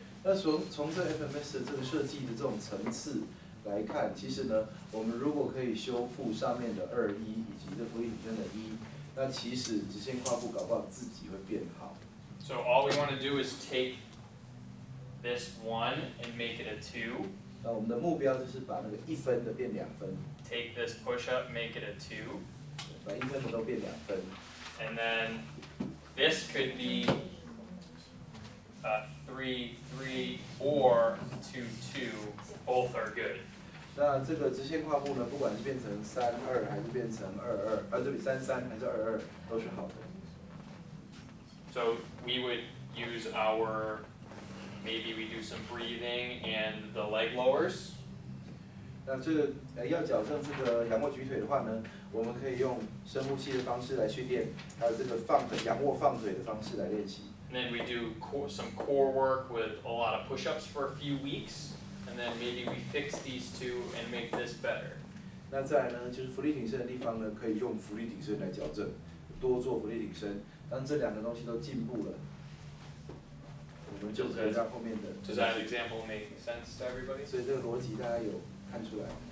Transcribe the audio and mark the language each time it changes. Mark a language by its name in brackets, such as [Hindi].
[Chinese] 那从这 FMS 的这个设计的这种层次来看，其实呢，我们如果可以修复上面的2-1以及这俯卧撑的1，那其实直线跨步搞不好自己会变好。 [English] So all we want to do is take this 1 and make it a 2. [Chinese] 那我们的目标就是把那个1分的变2分， [English] Take this push up, make it a 2. [Chinese] 把1分的都变2分。 [English] And then this could be a 3, 3, or 2, 2. Both are good. [Chinese] 那这个直线跨步呢，不管是变成3-2还是变成2-2，这里3-3还是2-2，都是好的。 [English] So we would use our, maybe we do some breathing and the leg lowers. [Chinese] 那这个要矫正这个仰卧举腿的话呢，我们可以用深呼吸的方式来训练，还有这个仰卧放腿的方式来练习。 [English] And then we do some core work with a lot of push-ups for a few weeks. And then maybe we fix these two and make this better. [Chinese] 那再来呢，就是浮力挺身的地方呢，可以用浮力挺身来矫正，多做浮力挺身。当这2个东西都进步了，我们就可以让后面的。 [English] Does that example make sense to everybody? [Chinese] 所以这个逻辑大家有看出来。